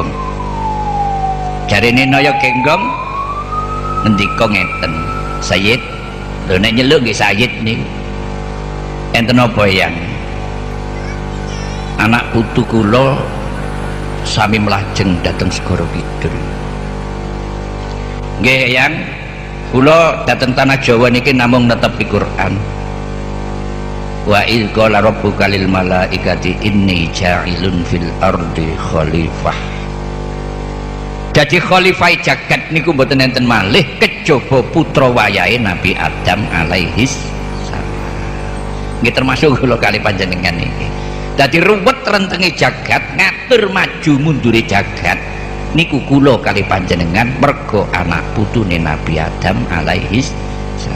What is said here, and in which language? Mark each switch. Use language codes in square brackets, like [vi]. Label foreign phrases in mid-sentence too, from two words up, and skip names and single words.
[jv] Jarine Naya Genggong ngendika ngeten, Sayyid, lho nek nyeluk nggih Sayyid niku enten [id] apa yang [jv] anak putu kula sami mlajeng dhateng segara kidul. Nggih yang kula dhateng tanah Jawa niki namung netepi Quran. [ar] وإذ قال ربك للملائكة إني جاعل في الأرض خليفة. [jv] Jadi khalifah jagat niku mboten enten malih kejaba putra wayahe Nabi Adam [ar] عليه السلام. [jv] Nggih termasuk kula kali panjenengan iki. Dadi ruwet rentenge jagat, ngatur maju mundure jagat niku kula kali panjenengan mergo anak putune Nabi Adam [ar] عليه السلام.